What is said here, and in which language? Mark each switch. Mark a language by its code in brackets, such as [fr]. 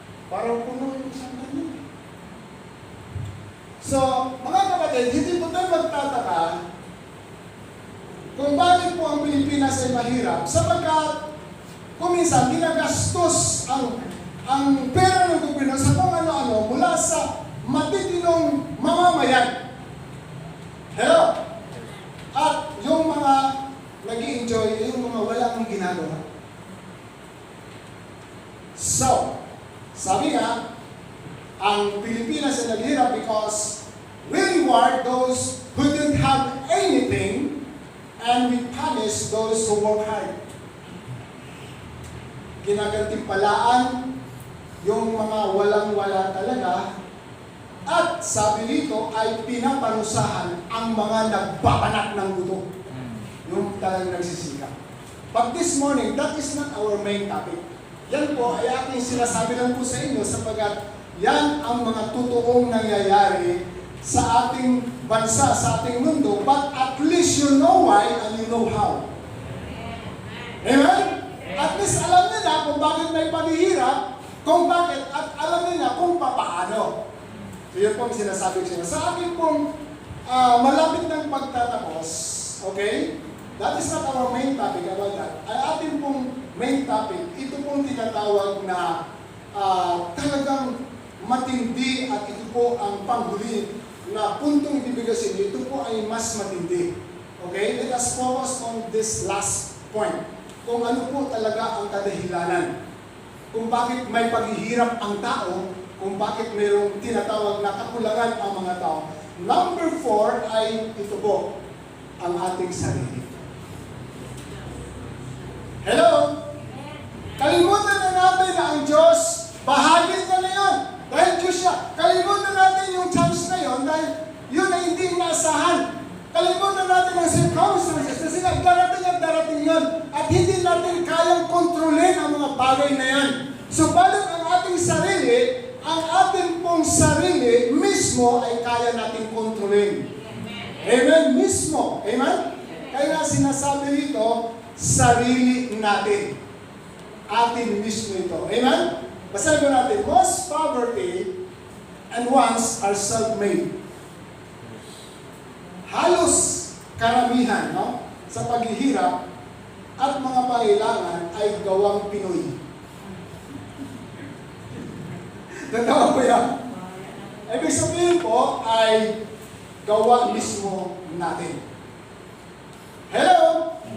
[tl] Parang puno yung isang ganyan. So, mga kapatid, hindi po tayo magtataka kung bakit po ang Pilipinas ay mahirap, sapagkat kung minsan ginagastos ang pera ng gobyerno sa kung ano-ano mula sa matitinong mamamayan. Hello? At yung mga nag-i-enjoy, yung mga wala kang ginagawa. [en] So, [tl] sabi nga, ang Pilipinas ay naghirap [en] because we reward those who didn't have anything and we punish those who work hard. [tl] Ginagantimpalaan yung mga walang-wala talaga at sabi dito ay pinaparusahan ang mga nagbabanat ng guto. Yung talagang nagsisikap. [en] But this morning, that is not our main topic. [tl] Yan po ay aking sinasabi lang po sa inyo sapagkat yan ang mga totoong nangyayari sa ating bansa, sa ating mundo, [en] but at least you know why and you know how. [tl] Amen? At least alam nila kung bakit may paghihirap, kung bakit, at alam nila kung paano. So yun po ang sinasabi ko sa akin pong malapit ng pagtatapos, okay? [en] That is not our main topic about that. [tl] Ang ating pong main topic, ito pong tinatawag na talagang matindi at ito po ang panghuli na puntong ibibigay sa inyo, ito po ay mas matindi. Okay? [en] Let us focus on this last point. [tl] Kung ano po talaga ang kadahilanan. Kung bakit may paghihirap ang tao, kung bakit mayroong tinatawag na kakulangan ang mga tao. Number 4 ay ito po, ang ating sarili. Hello? Kalimutan na natin na ang ang Diyos, bahagi niya na yun. Dahil Diyos siya. Kalimutan natin yung chance na yun dahil yun ay hindi inaasahan. Kalimutan natin ang circumstances kasi darating yun. At hindi natin kayang kontrolin ang mga bagay na yan. Subalit ang ating sarili, ang ating pong sarili mismo ay kaya nating kontrolin. Amen? Mismo. Amen? Kaya sinasabi rito, sarili natin. Atin mismo ito. Amen? Basahin ko natin, [en] most poverty and wants are self-made. [tl] Halos karamihan sa paghihirap at mga pangailangan ay gawang Pinoy. Tatawa ko yan. Ibig sabihin po ay gawa mismo natin. Hello?